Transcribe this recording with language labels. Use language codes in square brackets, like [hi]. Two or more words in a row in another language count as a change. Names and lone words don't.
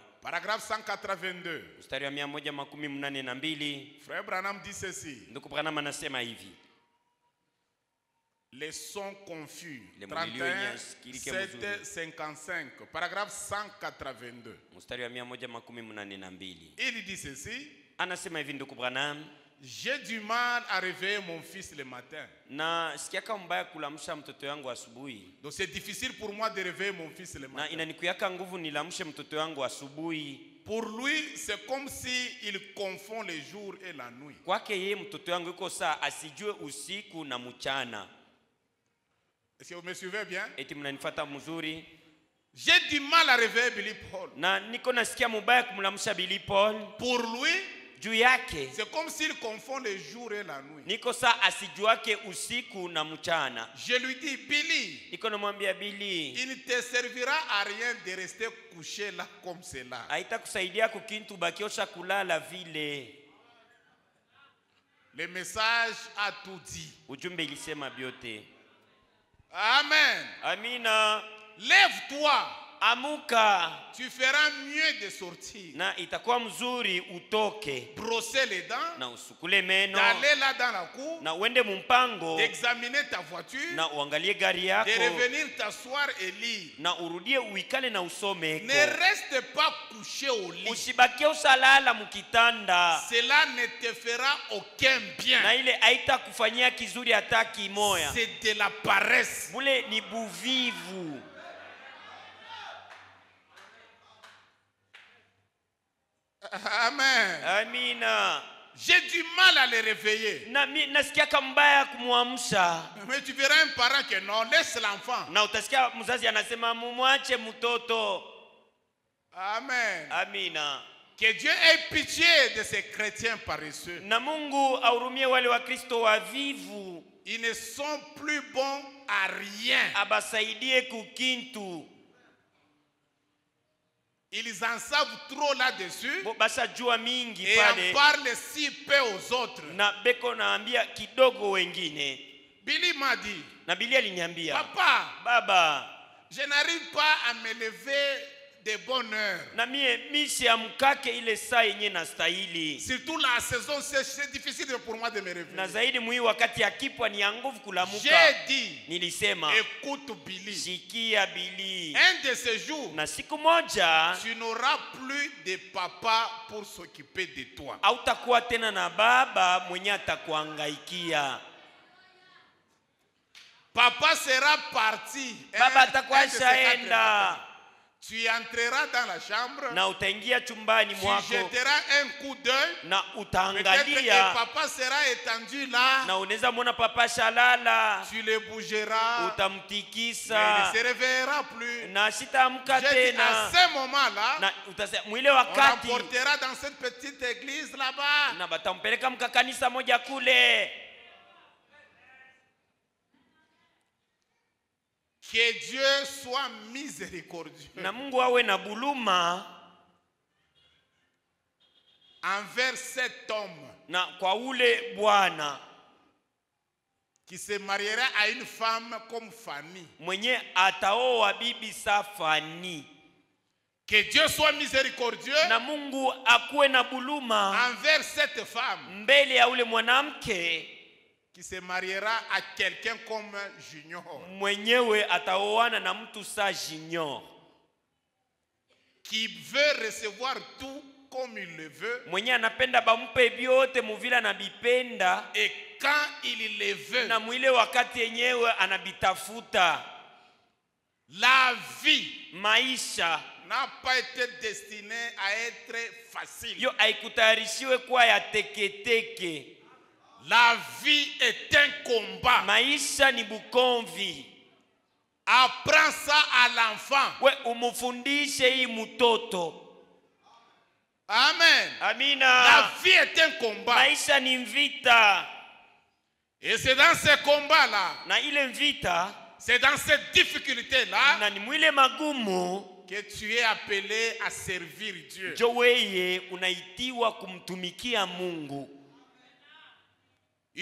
[fr] Paragraphe 182. [sw] Mstari wa 182. [fr] Frère Branham dit ceci. [sw] Ndugu Branham anasema hivi: [fr] Les sons confus. Le 31, [sw] muzuri. [fr] 7, 55. Paragraphe 182. [sw] Mstari wa 182. [fr] Il dit ceci. [sw] Anasema hivi ndugu Branham, [fr] j'ai du mal à réveiller mon fils le matin. [sw] na sikiaka mbaya kulamsha mtoto yangu asubuhi. [fr] Donc c'est difficile pour moi de réveiller mon fils le [sw] Na [fr] matin. [sw] inanikuyaka nguvu nilamshe mtoto yangu asubuhi. [fr] Pour lui, c'est comme si il confond le jour et la nuit. [sw] Kwake yeye mtoto yangu yuko saa asijue usiku na mchana. [fr] Est-ce que vous me suivez bien? [sw] Eti mnanifuata mzuri? [fr] J'ai du mal à réveiller Billy Paul. [sw] Na niko nasikia mbaya kumlamsha Billy Paul. [fr] Pour lui, [sw] Juu yake [fr] c'est comme s'il confond le jour et la nuit. [sw] niko saa asijuake usiku na mchana. [fr] Je lui dis, Billy, [sw] Niko namwambia Billy, [fr] il ne te servira à rien de rester couché là comme cela. [sw] haitakusaidia kukintu bakiosha kulala vile. [fr] Le message a tout dit. [sw] Ujumbe ilisema byote. [fr] Amen. [sw] Amina. [fr] Lève-toi. [sw] Amuka. [fr] Tu feras mieux de sortir. [sw] Na itakuwa mzuri utoke. [fr] Brosser les dents. [sw] Na usukule meno. [fr] D'aller là dans la cour. [sw] Na uende mumpango. [fr] D'examiner ta voiture. [sw] Na uangalie gari yako. [fr] De revenir t'asseoir et lire. [sw] Na urudie uikale na usome. [fr] Ne reste pas couché au lit. [sw] Usibakie usalala mukitanda. [fr] Cela ne te fera aucun bien. [sw] Na ile haita kufanyia kizuri hata kimoya. [fr] C'est de la paresse. [sw] Bule ni buvivu. [fr] Amen. [sw] Amina. [fr] J'ai du mal à les réveiller. [sw] Nasikia mbaya kumuamsha. [fr] Mais tu verras un parent que non, laisse l'enfant. [sw] Na utasikia mzazi anasema mumwache mtoto. [fr] Amen. [sw] Amina. [fr] Que Dieu ait pitié de ces chrétiens paresseux. [sw] Na Mungu ahurumie wale wa Kristo wavivu. [fr] Ils ne sont plus bons à rien. [sw] Abasaidie kukintu. [fr] Ils en savent trop là-dessus. [sw] Basajua mingi [fr] Et [sw] pale. [fr] en parlent si peu aux autres. [sw] Na beko naambia kidogo wengine. [fr] Billy m'a dit, [sw] Na Billy aliniambia, [fr] papa, [sw] baba, [fr] je n'arrive pas à me lever de bonne heure. [sw] na mimi siamkake ile saa yenye nastahili. [fr] Surtout la saison, c'est difficile pour moi de me réveiller. [sw] Na zaidi mwi wakati ya kipwa ni ya nguvu kulamuka. [fr] J'ai dit, [sw] Nilisema, [fr] écoute Billy. [sw] sikia Billy. [fr] Un de ces jours, [sw] Na siku moja [fr] tu n'auras plus de papa pour s'occuper de toi. [sw] hautakuwa tena na baba mwenye atakuangaikia. [fr] Papa sera parti. [sw] Baba atakuwa shaenda. [fr] Tu entreras dans la chambre. [sw] Na utaingia chumbani [fr] Tu [sw] mwako. [fr] jetteras un coup d'œil. [sw] Na [fr] Peut-être que [sw] utaangalia. [fr] papa sera étendu là. [sw] Na unaweza muona papa shalala. [fr] Tu le bougeras. Mais [sw] Utamtikisa. [fr] il ne se réveillera plus. [sw] Na sitaamka [fr] J'ai dit, à [sw] tena. [fr] ce moment-là, [sw] Na utasema mwile [fr] on [sw] wakati. [fr] l'emportera dans cette petite église là-bas. [sw] Na batampeleka mkakanisa moja kule. [fr] Que Dieu soit miséricordieux [sw] Na Mungu awe na buluma [fr] envers cet homme [sw] na kwa ule bwana [fr] qui se mariera à une femme comme Fanny. [sw] mwenye ataoa bibi Safani. [fr] Que Dieu soit miséricordieux [sw] Na Mungu akuwe na buluma [fr] envers cette femme [sw] mbele ya ule mwanamke [fr] qui se mariera à quelqu'un comme Junior. [sw] mwenyewe ataoana na mtu sa Junior. [fr] Qui veut recevoir tout comme il le veut. [sw] Mwenye anapenda bampe byote muvila na bipenda. [fr] Et quand il le veut. [sw] Na mwile wakati yenyewe anabitafuta. [fr] La vie [sw] maisha [fr] n'a pas été destinée à être facile. [sw] Yo haikutayarishiwe kuwa ya teketeke. [fr] La vie est un combat. [sw] Maisha ni bukomvi. [fr] Apprends ça à l'enfant. [sw] We umufundishe hii mtoto. [fr] Amen. [sw] Amina. [fr] La vie est un combat. [sw] Maisha ni vita. [fr] Et c'est dans ce combat-là, [sw] Na ile vita, [fr] c'est dans cette difficulté-là [sw] na ni mwile magumu [fr] que tu es appelé à servir Dieu. [sw] jo weye unaitiwa kumtumikia Mungu.